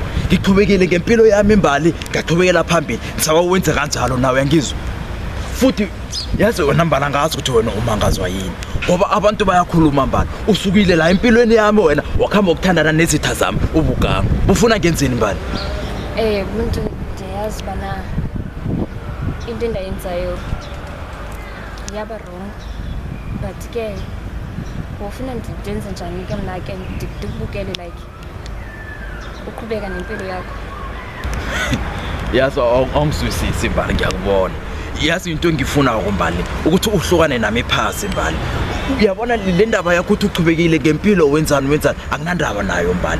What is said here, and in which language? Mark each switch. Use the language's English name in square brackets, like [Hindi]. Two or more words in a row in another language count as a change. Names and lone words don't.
[Zulu] Ngiqhubekile ngempilo yami Mbali, ngaqhubekela phambili. Ngisaba wenze kanjalo nawe, yangizwa. Futhi yazi wena Mbali, angazi ukuthi wena umangazwa yini, ngoba abantu bayakhuluma Mbali. Usukile la empilweni yami wena wakhamba ukuthandana nezitha zami ubuganga. Ufuna ngenzeni Mbali? Buntu, [Xhosa] ndiyazi bana into endayenzayo yaba wrong, but ke ufuna ndenze njani ke mna ke ndikubukele like uqhubeka nempilo yakho. [Zulu] Yazi awungizwisisi Mbali, ngiyakubona. Yazi into engifuna Mbali ukuthi uhlukane nami phasi Mbali. Uyabona le ndaba yakho ukuthi uqhubekile ngempilo wenzani akunandaba nayo Mbali.